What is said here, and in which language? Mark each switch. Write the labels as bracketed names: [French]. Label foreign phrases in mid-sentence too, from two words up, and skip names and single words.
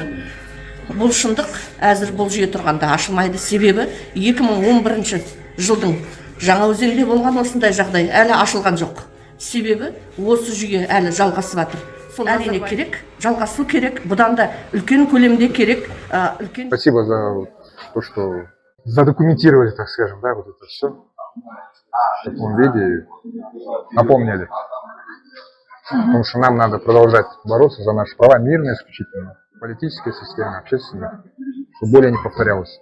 [Kazakh] Бұл шындық әзір бұл жүйе тұрғанда ашылмайды. Себебі 2011 жылдың Жаңаөзенде болған осындай жағдай әлі ашылған жоқ. Себебі осы жүйе әлі жалғасып жатыр. Сол әрине керек, жалғасу керек. Бұдан да үлкен көлемде керек. [Russian] Спасибо за то, что задокументировали, так скажем, да, вот это все в таком виде, напомнили. Потому что нам надо продолжать бороться за наши права, мирные исключительно, политической системы, общественной, чтобы более не повторялось.